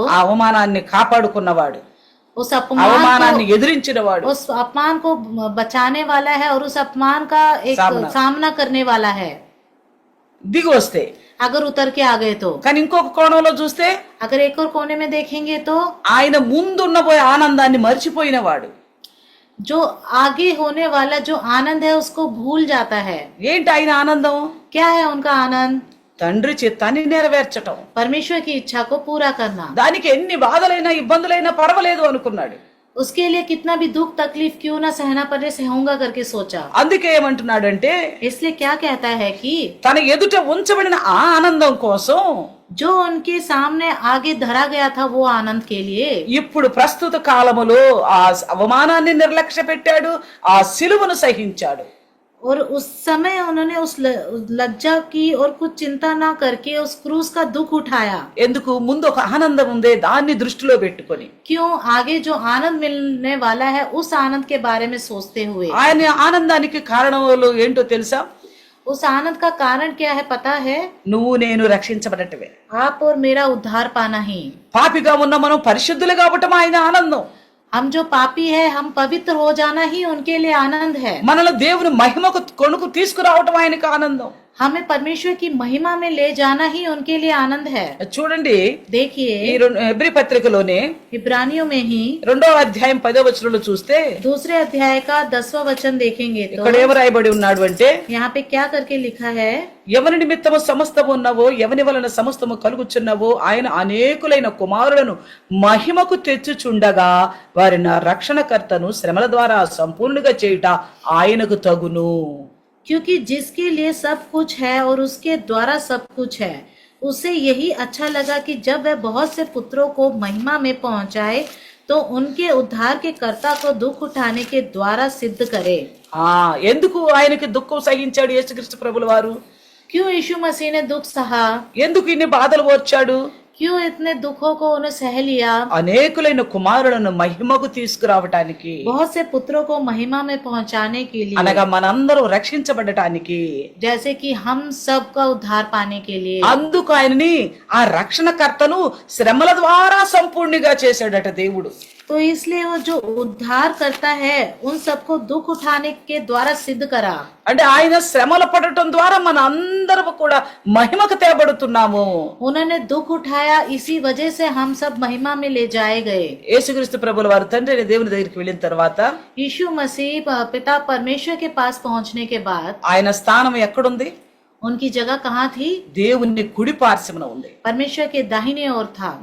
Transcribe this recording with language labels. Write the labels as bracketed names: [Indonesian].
[Telugu] ఆ అవమానాన్ని కాపాడుకున్నవాడు, [Hindi] उस अपमान [Telugu] అవమానాన్ని ఎదిరించినవాడు, [Hindi] उस अपमान को बचाने वाला है और उस अपमान का एक सामना करने वाला है। [Telugu] దిగి వస్తే. [Hindi] अगर उतर के आ गए तो। [Telugu] కానీ ఇంకొక కోణంలో చూస్తే [Hindi] अगर एक और कोने में देखेंगे तो [Telugu] ఆయన ముందున్నపోయే ఆనందాన్ని మర్చిపోయినవాడు. [Hindi] जो आगे होने वाला जो आनंद है उसको भूल जाता है। [Telugu] ఏంటి ఆయన ఆనందం? [Hindi] क्या है उनका आनंद? [Telugu] తండ్రి చిత్తాన్ని నెరవేర్చటం. [Hindi] परमेश्वर की इच्छा को पूरा करना। [Telugu] దానికి ఎన్ని బాధలైనా ఇబ్బందులైనా పర్వాలేదు అనుకున్నాడు. [Hindi] उसके लिए कितना भी दुख तकलीफ क्यों ना सहना पड़े सहूंगा करके सोचा। [Telugu] అందుకే ఏమంటున్నాడంటే [Hindi] इसलिए क्या कहता है कि [Telugu] తన ఎదుట ఉంచబడిన ఆ ఆనందం కోసం [Hindi] जो उनके सामने आगे धरा गया था वो आनंद के लिए [Telugu] ఇప్పుడు ప్రస్తుత కాలములో ఆ అవమానాన్ని నిర్లక్ష్య పెట్టాడు, ఆ సిలువను సహించాడు. [Hindi] और उस समय उन्होंने उस लज्जा की और कुछ चिंता ना करके उस क्रूस का दुख उठाया। [Telugu] ఎందుకు? ముందు ఒక ఆనందం ఉంది, దాన్ని దృష్టిలో పెట్టుకొని. [Hindi] क्यों? आगे जो आनंद मिलने वाला है उस आनंद के बारे में सोचते हुए। [Telugu] ఆయన ఆనందానికి కారణాలు ఏంటో తెలుసా? [Hindi] उस आनंद का कारण क्या है पता है? [Telugu] నువ్వు నేను రక్షించబడటమే. [Hindi] आप और मेरा उद्धार पाना ही। [Telugu] పాపిగా ఉన్న మనం పరిశుద్ధులు కావటం ఆయన ఆనందం. [Hindi] हम जो पापी है हम पवित्र हो जाना ही उनके लिए आनंद है। [Telugu] మనలో దేవుని మహిమకు కొనుకు తీసుకురావటం ఆయనకు ఆనందం. [Hindi] हमें परमेश्वर की महिमा में ले जाना ही उनके लिए आनंद है। [Telugu] చూడండి, [Hindi] देखिए [Telugu] ఈ హెబ్రీ పత్రికలోనే [Hindi] इब्रानियों में ही [Telugu] 2వ అధ్యాయం 10వ వచనంలో చూస్తే [Hindi] दूसरे अध्याय का 10वां वचन देखेंगे तो [Telugu] ఇక్కడ ఏం రాయబడి ఉన్నాడు అంటే, [Hindi] यहाँ पे क्या करके लिखा है? [Telugu] ఎవని నిమిత్తము సమస్తము ఉన్నవో, ఎవని వలన సమస్తము కలుగుచున్నవో ఆయన అనేకులైన కుమారులను మహిమకు తెచ్చుచుండగా వారిని రక్షణకర్తను శ్రమల ద్వారా సంపూర్ణంగా చేయుట ఆయనకు తగును. [Hindi] क्योंकि जिसके लिए सब कुछ है और उसके द्वारा सब कुछ है, उसे यही अच्छा लगा कि जब वह बहुत से पुत्रों को महिमा में पहुंचाए तो उनके उद्धार के कर्ता को दुख उठाने के द्वारा सिद्ध करे। [Telugu] ఎందుకు ఆయనకి దుఃఖం సహించాడు యేసుక్రీస్తు ప్రభుల వారు? [Hindi] क्यों यीशु मसीह ने दुख सहा? [Telugu] ఎందుకు ఇన్ని బాధలు ఓర్చాడు? [Hindi] क्यों इतने दुखों को उन्हें सह लिया? [Telugu] అనేకులైన కుమారులను మహిమకు తీసుకురావటానికి, [Hindi] बहुत से पुत्रों को महिमा में पहुंचाने के लिए, [Telugu] అనగా మనందరం రక్షించబడటానికి, [Hindi] जैसे कि हम सब का उद्धार पाने के लिए। [Telugu] అందుకు ఆయనని ఆ రక్షణకర్తను శ్రమల ద్వారా సంపూర్ణిగా చేశాడట దేవుడు. [Hindi] तो इसलिए वो जो उद्धार करता है उन सबको दुख उठाने के द्वारा सिद्ध करा। [Telugu] అంటే ఆయన శ్రమలు పడటం ద్వారా మన అందరం కూడా మహిమకు తేబడుతున్నాము. [Hindi] उन्होंने दुख उठाया, इसी वजह से हम सब महिमा में ले जाए गए। [Telugu] యేసుక్రీస్తు ప్రభుల వారు తండ్రి అయిన దేవుని దగ్గరికి వెళ్ళిన తర్వాత [Hindi] यीशु मसीह पिता परमेश्वर के पास पहुंचने के बाद [Telugu] ఆయన స్థానం ఎక్కడుంది? [Hindi] उनकी जगह कहाँ थी? [Telugu] దేవుని కుడి పార్శ్వమున ఉంది. [Hindi] परमेश्वर के दाहिने ओर था।